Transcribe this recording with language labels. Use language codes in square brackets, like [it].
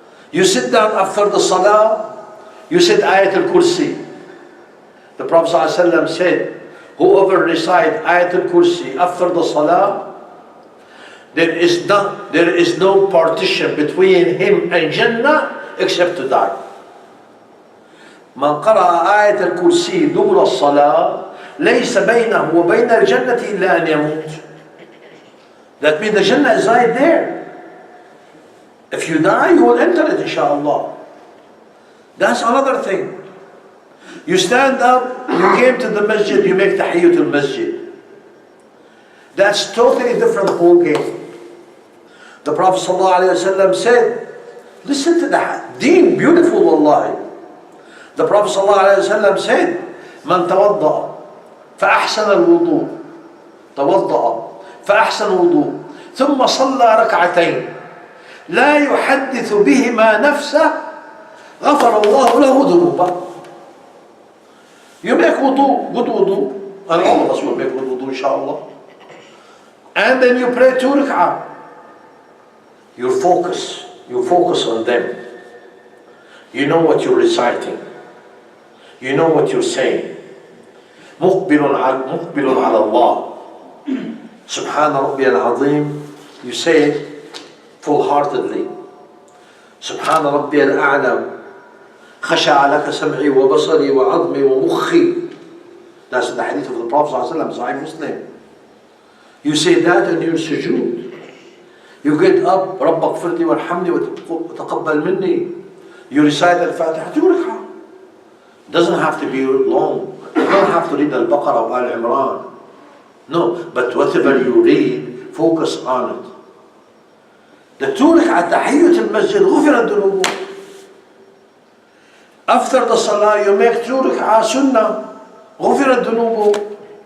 [en] You sit down after the salah, you said Ayat al-Kursi. The Prophet ﷺ said, whoever recite Ayat al-Kursi after the salah, there is no partition between him and Jannah except to die. [ar] من قرأ آية الكرسي دبر الصلاة ليس بينه وبين الجنة إلا أن يموت. [en] That means the Jannah is right there. If you die, you will enter it, inshallah. That's another thing. You stand up, you came to the masjid, you make tahiyyatul masjid. That's totally different whole game. The Prophet ﷺ said, listen to that deen, beautiful wallahi. The Prophet ﷺ said, [ar] من توضأ فأحسن الوضوء توضأ فأحسن الوضوء ثم صلى ركعتين لا يحدث بهما نفسه غفر الله له ذنوبه. [en] You make wudu, good wudu, and all of us will make good wudu, inshallah. And then you pray 2 rak'ah. You focus on them. You know what you're reciting. You know what you're saying. [ar] مقبل على الله. سبحان ربي العظيم. [en] You say it full-heartedly. [ar] سبحان ربي الأعلى. خشع لك سمعي وبصري وعظمي ومخي. [en] That's the hadith of the Prophet ﷺ, Sahih Muslim. You say that in your sujood. You get up, [ar] رب اغفر لي وارحمني وتقبل مني. [en] You recite al-Fatiha 2 rak'ah. Doesn't have to be long. You don't have to read Al-Baqarah or Al-Imran. No, but whatever you read, focus on it. The 2 rak'ah tahiyyat al-masjid [ar] غفرت ذنوبه. [en] After the salah, you make 2 rak'ah sunnah [ar] غفرت ذنوبه.